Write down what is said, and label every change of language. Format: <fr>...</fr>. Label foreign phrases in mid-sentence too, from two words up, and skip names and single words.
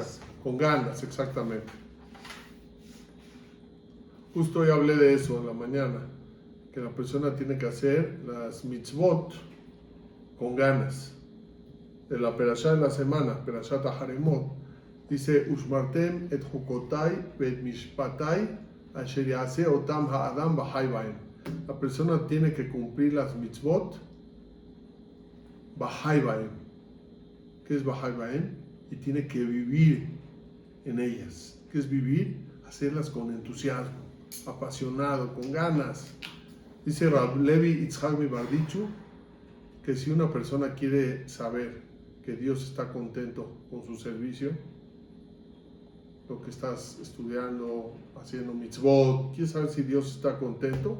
<es>Con ganas, exactamente. Justo hoy hablé de eso en la mañana, que la persona tiene que hacer las mitzvot con ganas. De la perashá de la semana, perashat Haremot, dice,</es> <he>ושמרתם את חקתי את משפטי אשר יעשה אתם האדם וחי בהם.</he> <es>La persona tiene que cumplir las mitzvot</es> <he>וחי בהם.</he> <es>¿Qué es</es> <he>וחי בהם?</he> <es>Y tiene que vivir en ellas. ¿Qué es vivir? Hacerlas con entusiasmo, apasionado, con ganas. Dice Rab Levi Yitzhak Mibardichu que si una persona quiere saber que Dios está contento con su servicio, lo que estás estudiando, haciendo mitzvot, ¿quieres saber si Dios está contento?</es>